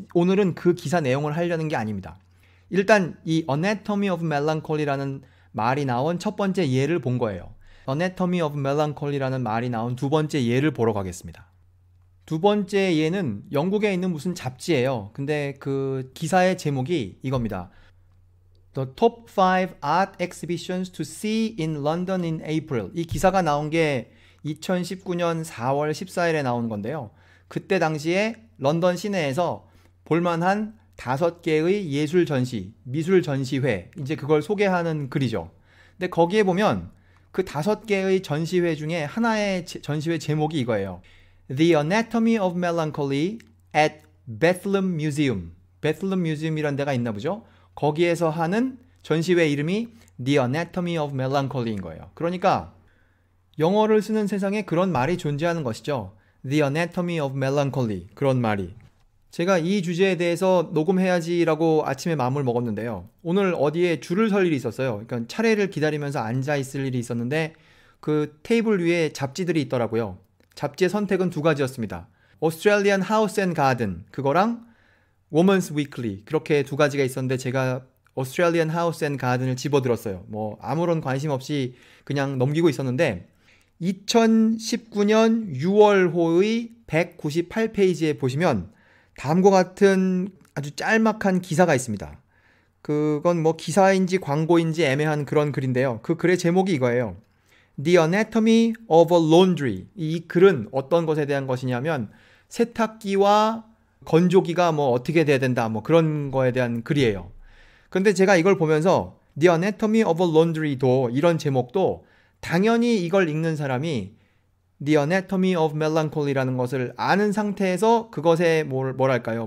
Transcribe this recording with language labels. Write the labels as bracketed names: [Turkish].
[Korean] 오늘은 그 기사 내용을 하려는 게 아닙니다. 일단 이 Anatomy of Melancholy라는 말이 나온 첫 번째 예를 본 거예요. Anatomy of Melancholy라는 말이 나온 두 번째 예를 보러 가겠습니다. 두 번째 예는 영국에 있는 무슨 잡지예요. 근데 그 기사의 제목이 이겁니다. [English] The top 5 art exhibitions to see in London in April. [Korean] 이 기사가 나온 게 2019년 4월 14일에 나온 건데요. 그때 당시에 런던 시내에서 볼만한 5개의 예술 전시, 미술 전시회, 이제 그걸 소개하는 글이죠. 근데 거기에 보면 그 5개의 전시회 중에 하나의 전시회 제목이 이거예요. [English] The Anatomy of Melancholy at Bethlehem Museum. [Korean] Bethlehem Museum이란 데가 있나 보죠. 거기에서 하는 전시회 이름이 The Anatomy of Melancholy인 거예요. 그러니까 영어를 쓰는 세상에 그런 말이 존재하는 것이죠. The Anatomy of Melancholy, 그런 말이. 제가 이 주제에 대해서 녹음해야지라고 아침에 마음을 먹었는데요. 오늘 어디에 줄을 설 일이 있었어요. 그러니까 차례를 기다리면서 앉아 있을 일이 있었는데 그 테이블 위에 잡지들이 있더라고요. 잡지의 선택은 두 가지였습니다. Australian House and Garden, 그거랑 Women's Weekly, 그렇게 두 가지가 있었는데 제가 Australian House and Garden을 집어들었어요. 뭐 아무런 관심 없이 그냥 넘기고 있었는데 2019년 6월호의 198페이지에 보시면 다음과 같은 아주 짤막한 기사가 있습니다. 그건 뭐 기사인지 광고인지 애매한 그런 글인데요. 그 글의 제목이 이거예요. [English] The Anatomy of a Laundry. [Korean] 이 글은 어떤 것에 대한 것이냐면 세탁기와 건조기가 뭐 어떻게 돼야 된다 뭐 그런 거에 대한 글이에요. 근데 제가 이걸 보면서 The Anatomy of a Laundry도 이런 제목도 당연히 이걸 읽는 사람이 The Anatomy of Melancholy라는 것을 아는 상태에서 그것의 뭐랄까요?